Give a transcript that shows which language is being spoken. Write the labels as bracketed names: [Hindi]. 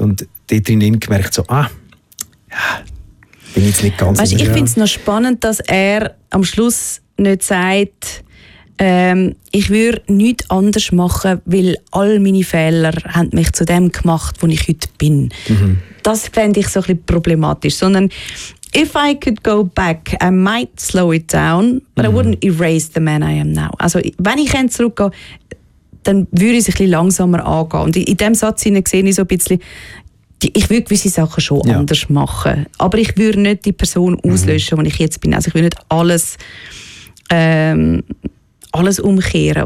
[German] Und dort drin gemerkt, bin ich jetzt nicht ganz sicher. Ich finde es noch spannend, dass er am Schluss nicht sagt, ich würde nichts anders machen, weil all meine Fehler haben mich zu dem gemacht, wo ich heute bin. Das fände ich so ein bisschen problematisch. Sondern, [English] if I could go back, I might slow it down, but I wouldn't erase the man I am now. [German] Also, wenn ich zurückgehe, dann würde ich es ein bisschen langsamer angehen. Und in diesem Satz sehe ich so ein bisschen, ich würde gewisse Sachen schon anders machen, aber ich würde nicht die Person auslöschen, die ich jetzt bin. Also, ich würde nicht alles umkehren.